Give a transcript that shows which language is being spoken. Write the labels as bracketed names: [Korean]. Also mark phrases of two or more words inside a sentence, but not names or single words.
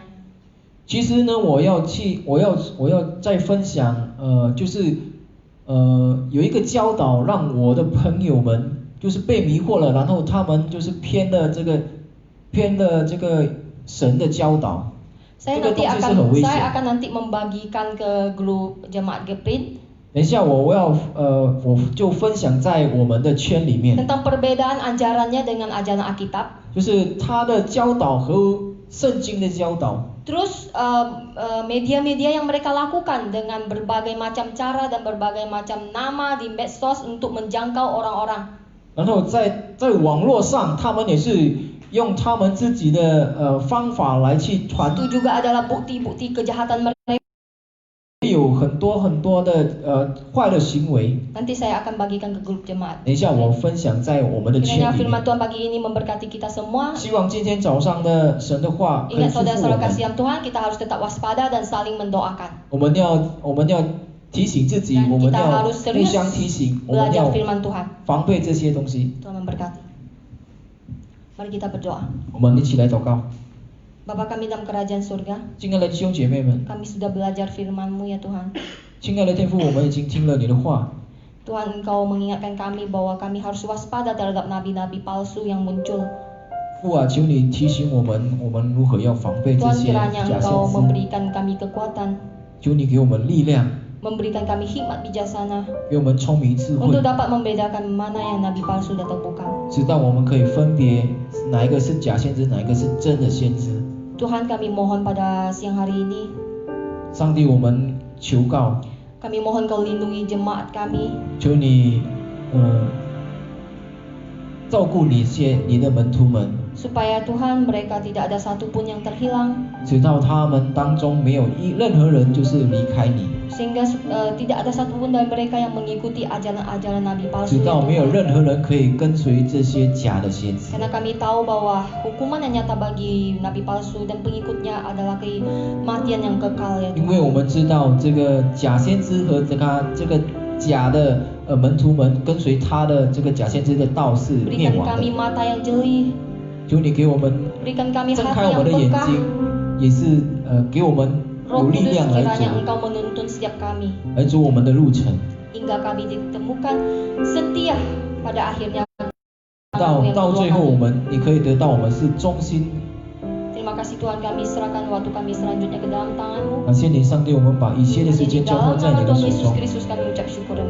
[Chinese] 其实呢，我要再分享，就是有一个教导，让我的朋友们就是被迷惑了，然后他们就是偏了这个神的教导。 [Indonesian] Saya [Chinese] 这个东西是很危险。 [Indonesian] akan nanti membagikan ke grup jemaat Geprint [Chinese] 等一下我就分享在我们的圈里面， [Indonesian] tentang perbedaan ajarannya dengan ajaran Alkitab. [Chinese] 就是他的教导和圣经的教导。 [Indonesian] Terus media-media yang mereka lakukan dengan berbagai macam cara dan berbagai macam nama di medsos untuk menjangkau orang-orang. [Chinese] 然后在网络上，他们也是用他们自己的方法来去传， [Indonesian] Itu juga adalah bukti-bukti kejahatan mereka. [Chinese] 有很多的坏的行为。 [Indonesian] Nanti saya akan bagikan ke grup jemaat. [Chinese] 等一下我分享在我们的 [Indonesian] Kiranya [Chinese] 圈里 [Indonesian] firman [Chinese] 面。 [Indonesian] Tuhan pagi ini memberkati kita semua. [Chinese] 希望今天早上的神的话可以 [Indonesian] Ingat [Chinese] 祝福我 [Indonesian] saudara-saudara [Chinese] 们。 [Indonesian] kasih yang Tuhan, kita harus tetap waspada dan saling mendoakan. [Chinese] 我们要提醒自己， [Indonesian] Dan [Chinese] 我们 [Indonesian] kita [Chinese] 要 [Indonesian] harus [Chinese] 互 [Indonesian] serius [Chinese] 相提醒，我们 [Indonesian] belajar [Chinese] 要 [Indonesian] firman Tuhan. [Chinese] 防备这些东西。 [Indonesian] Tuhan memberkati. Mari kita berdoa. [Chinese] 我们一起来祷告。 [Indonesian] Bapa kami dalam kerajaan surga, [Chinese] 亲爱的弟兄姐妹们， [Indonesian] kami sudah belajar firman-Mu ya Tuhan. [Chinese] 亲爱的天父，我们已经听了你的话， [Indonesian] Tuhan, Engkau mengingatkan kami bahwa kami harus waspada terhadap nabi-nabi palsu yang muncul. [Chinese] 父啊，求你提醒我们如何要防备这 [Indonesian] Tuhan, [Chinese] 些 [Indonesian] kiranya [Chinese] 假 [Indonesian] Engkau [Chinese] 先知。 [Indonesian] memberikan kami kekuatan, [Chinese] 求你给我们力量， [Indonesian] memberikan kami hikmat bijaksana [Chinese] 给我们聪明智慧 [Indonesian] untuk，dapat membedakan mana yang nabi palsu atau bukan. [Chinese] 直到我们可以分别哪一个是假先知，哪一个是真的先知。 [Indonesian] Tuhan, kami mohon pada siang hari ini, [Chinese] 上帝，我们求告， [Indonesian] kami mohon Kau lindungi jemaat kami, [Chinese] 求你照顾你的门徒们， [Indonesian] supaya Tuhan mereka tidak ada satupun yang terhilang, [Chinese] 直到他们当中没有任何人就是离开你， [Indonesian] sehingga tidak ada satupun dari mereka yang mengikuti ajaran-ajaran nabi palsu [Chinese] 直 [Indonesian] itu, [Chinese] 到没有 [Indonesian] Tuhan. [Chinese] 任何人可以跟随这些假的先知。 [Indonesian] Karena kami tahu bahwa hukuman yang nyata bagi nabi palsu dan pengikutnya adalah kematian yang kekal ya [Chinese] 因为我 [Indonesian] Tuhan. [Chinese] 们知道这个假先知和这个假的门徒们跟随他的这个假先知的道是灭 [Indonesian] Berikan [Chinese] 亡 [Indonesian] kami [Chinese] 的。 [Indonesian] mata yang jeli, [Chinese] 求你给我们 [Indonesian] berikan kami [Chinese] 睁 [Indonesian] hati [Chinese] 开我 [Indonesian] yang [Chinese] 们的眼 [Indonesian] peka. [Chinese] 睛，也是给我们 [Indonesian] Roh [Chinese] 有力 [Indonesian] Kudus, [Chinese] 量来 [Indonesian] kiranya [Chinese] 走 [Indonesian] Engkau menuntun setiap kami [Chinese] 来走我们的路程， [Indonesian] hingga kami ditemukan setia pada akhirnya. [Chinese] 到最后你可以得到我们是忠心 [Indonesian] Terima kasih Tuhan, kami serahkan waktu kami selanjutnya ke dalam tangan-Mu. [Chinese] 感谢你，上帝，我们把一切的时 [Indonesian] Hanya di [Chinese] 间交托 [Indonesian] dalam [Chinese] 在 [Indonesian] nama [Chinese] 你的 [Indonesian] Tuhan [Chinese] 手 [Indonesian] Yesus [Chinese] 中。 [Indonesian] Kristus kami ucap syukur dan